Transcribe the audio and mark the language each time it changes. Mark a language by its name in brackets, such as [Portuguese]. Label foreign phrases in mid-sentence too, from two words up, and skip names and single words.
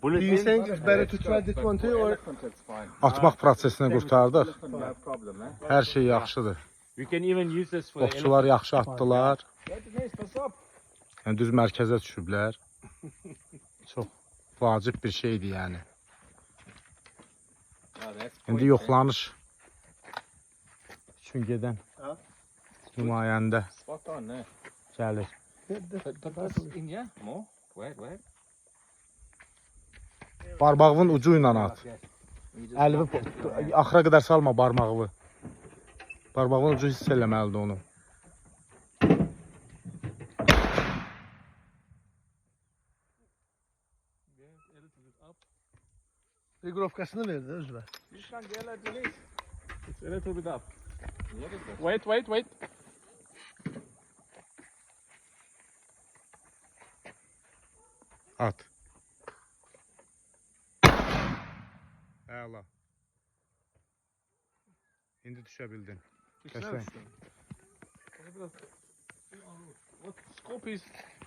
[English] Do you think it's better to try this one too, or? [Azerbaijani] Atmaq prosesini qurtardıq. [English] No problem, eh? [Azerbaijani] Hər şey yaxşıdır. [English] We can even use this for the [Azerbaijani] Okçular yaxşı atdılar. [English] elephant. [Azerbaijani] Yəni düz mərkəzə düşüblər. Çox vacib bir şeydir yəni. İndi yoxlanış üçün gedən nümayəndə [English] Spot on, eh? [Azerbaijani] gəlir. [English] But that's in here? More? Where? [Azerbaijani] Barbağın ucu ilə at. Əlini axıra qədər salma barmağı. Barbağın ucu hiss eləməlidir onu. Regrovkasını verdi özünə. [English] You can't get it release. It's a little bit up. Wait. [Azerbaijani] At. Əla. İndi düşə bildin. Qəşəng. [English] What scope is